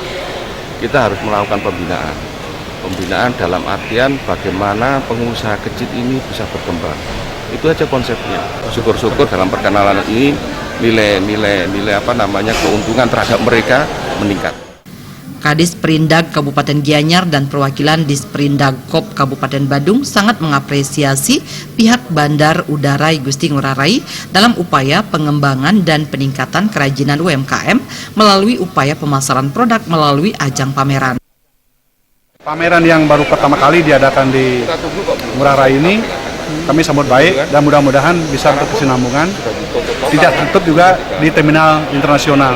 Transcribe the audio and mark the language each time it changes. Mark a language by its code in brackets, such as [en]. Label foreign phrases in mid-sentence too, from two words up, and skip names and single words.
[id] Kita harus melakukan pembinaan. Pembinaan dalam artian bagaimana pengusaha kecil ini bisa berkembang. Itu aja konsepnya. Syukur-syukur dalam perkenalan ini nilai keuntungan terhadap mereka meningkat. Kadis Perindak Kabupaten Gianyar dan perwakilan Disperindak Kop Kabupaten Badung sangat mengapresiasi pihak Bandar Udara I Gusti Ngurah Rai dalam upaya pengembangan dan peningkatan kerajinan UMKM melalui upaya pemasaran produk melalui ajang pameran. Pameran yang baru pertama kali diadakan di Ngurah Rai ini kami sambut baik dan mudah-mudahan bisa berkesinambungan, tidak tutup juga di terminal internasional.